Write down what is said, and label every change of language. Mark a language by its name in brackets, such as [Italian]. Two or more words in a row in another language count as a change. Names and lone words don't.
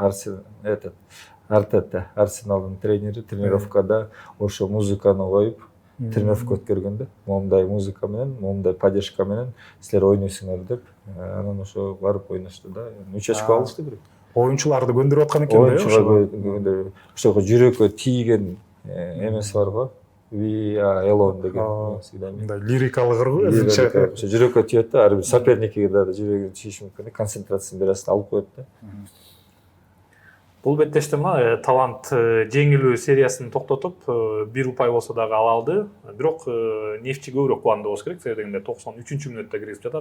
[Kyrgyz] Арсеналдын тренери тренировкада ошо музыканы коюп тренировка өткөргөндө, момундай музыка менен, момундай поддержка менен силер ойнойсуңар деп, анан ошо барып ойношту да. 3 очко алышты бирок. Оюнчуларды көндүрүп аткан экен да, ошого. Ошого жүрөккө тийген эмеси бар го. [English] We are alone [Kyrgyz] деген. Мындай лирикалык ыргы өзүнчө. Ошо жүрөккө тийет да, ар бир соперникке да жүрөгүн тийиши мүмкүн. Концентрациясын бир асын алып коет да. Бул беттеште мына талант жеңилүү сериясын токтотуп, бир упай болсо дагы ала алды. Бирок Нефчи көбүрөөк кубанды болуш керек, себеби дегенде 93-мүнөттө киргизип жатат.